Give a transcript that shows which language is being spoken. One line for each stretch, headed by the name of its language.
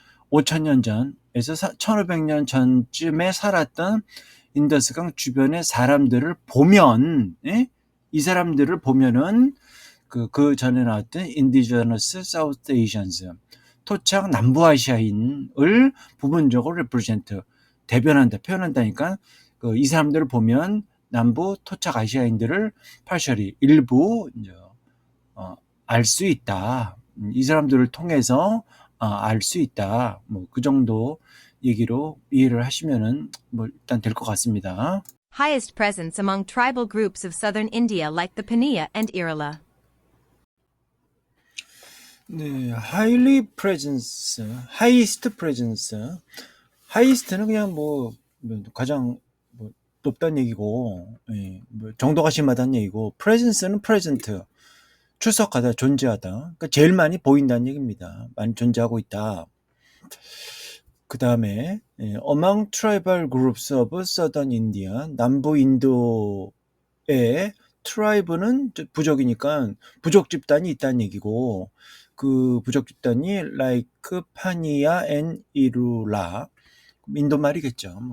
Korean: 5,000년 전에서 1,500년 전쯤에 살았던 인더스강 주변의 사람들을 보면, 이 사람들을 보면은 그 전에 나왔던
English: indigenous South Asians,
Korean: 토착 남부아시아인을 부분적으로 represent, 대변한다, 표현한다니까, 이 사람들을 보면 남부 토착 아시아인들을 partially, 일부 알 수 있다. 이 사람들을 통해서 알 수 있다. 그 정도 얘기로 이해를 하시면은 뭐 일단 될 것 같습니다.
English: Highest presence among tribal groups of southern India like the Paniya and Irula.
Korean: 네,
English: highly presence, highest presence.
Korean: highest는 그냥 뭐 가장 뭐 높다는 얘기고, 예, 뭐 정도가 심하다는 얘기고, presence는 present, 출석하다, 존재하다. 그러니까 제일 많이 보인다는 얘기입니다. 많이 존재하고 있다. 그 다음에
English: among tribal groups of southern India,
Korean: 남부 인도의 tribe는 부족이니까 부족 집단이 있다는 얘기고, 그 부족 집단이 like 파니아 and 이룰라, 인도 말이겠죠.